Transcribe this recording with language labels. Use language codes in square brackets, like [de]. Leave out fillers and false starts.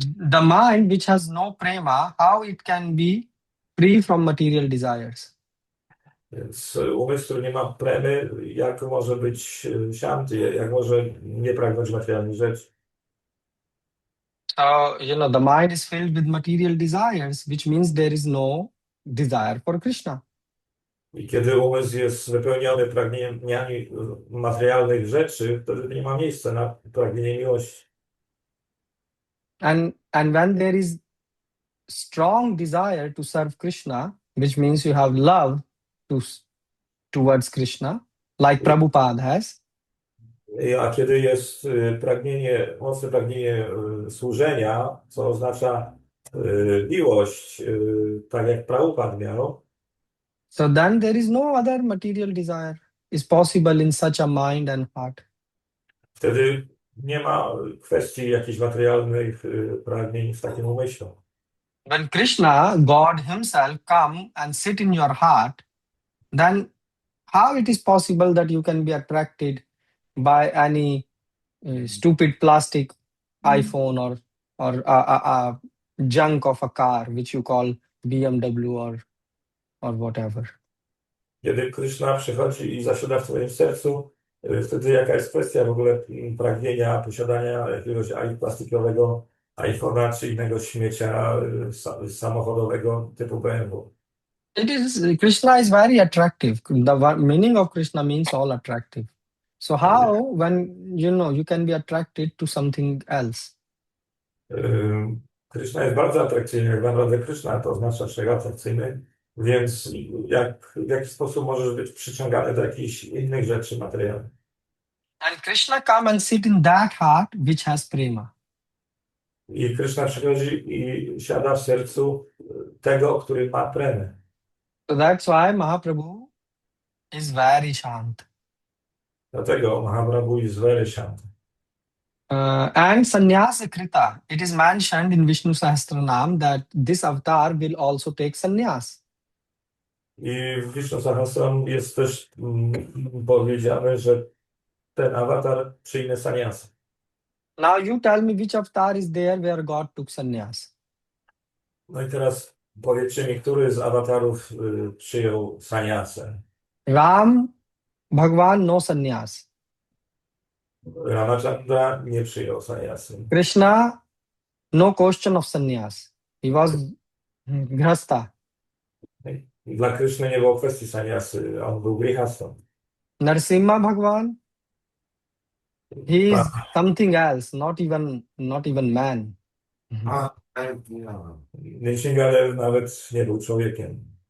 [en] The mind which has no prema, how it can be free from material desires? [pl] Więc umysł, który nie ma premy, jak może być Shanti, jak może nie pragnąć materialnych rzeczy? [en] So, the mind is filled with material desires, which means there is no desire for Krishna. [pl] I kiedy umysł jest wypełniony pragnieniami materialnych rzeczy, wtedy nie ma miejsca na pragnienie miłości. [en] And when there is strong desire to serve Krishna, which means you have love towards Krishna, like Prabhupada has. [pl] A kiedy jest mocne pragnienie służenia, co oznacza miłość, tak jak Prabhupada miał, [en] So then there is no other material desire is possible in such a mind and heart. [pl] wtedy nie ma kwestii jakichś materialnych pragnień w takim umyśle. [en] When Krishna, God himself, come and sit in your heart, then how it is possible that you can be attracted by any stupid plastic iPhone or a junk of a car, which you call BMW or whatever? [pl] Kiedy Krishna przychodzi i zasiada w twoim sercu, wtedy jaka jest kwestia w ogóle pragnienia posiadania jakiegoś plastikowego iPhone'a czy innego śmiecia samochodowego typu BMW? [en] Krishna is very attractive. The meaning of Krishna means all attractive. So how when you can be attracted to something else? [pl] Krishna jest bardzo atrakcyjny. Jak naprawdę Krishna to oznacza człowiek atrakcyjny, więc w jaki sposób możesz być przyciągany do jakichś innych rzeczy materialnych? [en] And Krishna come and sit in that heart which has prema. [pl] I Krishna przychodzi i siada w sercu tego, który ma premę. [en] So that's why Mahaprabhu is very shant. [pl] Dlatego [en] Mahaprabhu is very shant. And sannyasa krita. It is mentioned in Vishnu Sahasranam that this avatar will also take sannyas. [pl] I w Vishnu Sahasram jest też powiedziane, że ten awatar przyjmie sannyasa. [en] Now you tell me which avatar is there where God took sannyas. [pl] No i teraz powiedzcie mi, który z awatarów przyjął sannyasę? [en] Ram, Bhagwan, no sannyas. [pl] Ramachandra nie przyjął sannyasy. [en] Krishna, no question of sannyas. He was grhasta. [pl] Dla Kryszny nie było kwestii sannyasy, on był grihastą. [en] Narsimha Bhagwan, he is something else, not even man. [pl] Nityananda nawet nie był człowiekiem.